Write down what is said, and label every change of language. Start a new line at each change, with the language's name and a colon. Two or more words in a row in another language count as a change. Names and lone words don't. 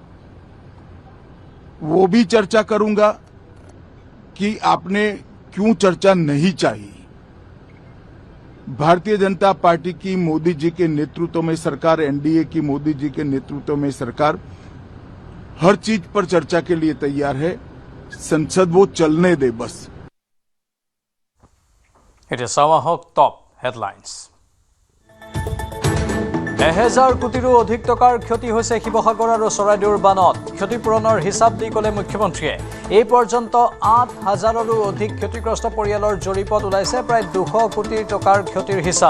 Hindi: वो भी चर्चा करूंगा कि आपने क्यों चर्चा नहीं चाहिए। भारतीय जनता पार्टी की मोदी जी के नेतृत्व में सरकार, एनडीए की मोदी जी के नेतृत्व में सरकार हर चीज पर चर्चा के लिए तैयार है। संसद वो चलने दे बस।
Assamese: এতিয়া চাওঁ আহক
English: top headlines.
Assamese: 1000 কোটিৰো অধিক টকাৰ ক্ষতি হৈছে শিৱসাগৰ আৰু চৰাইদেউৰ বানত। ক্ষতিপূৰণৰ হিচাপ দি ক'লে মুখ্যমন্ত্ৰীয়ে। এই পৰ্যন্ত 8000ৰো অধিক ক্ষতিগ্ৰস্ত পৰিয়ালৰ জৰীপত ওলাইছে প্ৰায় 200 কোটি টকাৰ ক্ষতিৰ হিচাপ।